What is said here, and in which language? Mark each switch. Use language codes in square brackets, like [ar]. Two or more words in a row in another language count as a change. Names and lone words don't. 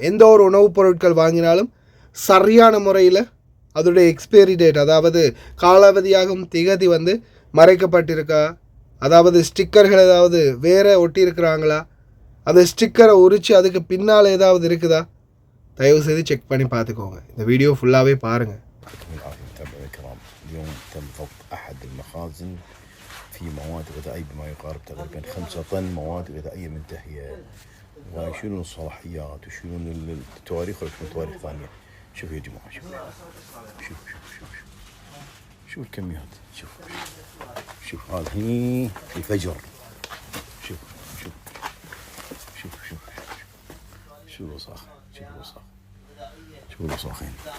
[ta] எந்த ஒரு உணவுப் பொருட்கள் வாங்கினாலும் சரியான முறையில் அதோடைய [en] expiry date, [ta] அதாவது காலாவதியாகும் திகதி மறைக்கப்பட்டிருக்கா, அதாவது ஸ்டிக்கர்கள் ஏதாவது வேறு ஒட்டி இருக்கிறாங்களா, அந்த ஸ்டிக்கரை உரித்து அதுக்கு பின்னால் ஏதாவது இருக்குதா, தயவு செய்து செக் பண்ணி பார்த்துக்கோங்க. இந்த வீடியோ ஃபுல்லாகவே பாருங்கள். [ar] اليوم تم ضبط أحد المخازن في مواد غذائية بما يقارب تقريبا 5 طن مواد غذائية منتهية، ويشيلون الصلاحيات ويشيلون التواريخ ويكتبون تواريخ ثانية. شوف يا جماعة، شوف شوف شوف شوف شوف الكميات، شوف شوف هذا هني في فجر، شوف شوف شوف شوف شوف الوساخة، شوف الوساخة، شوف الوساخين.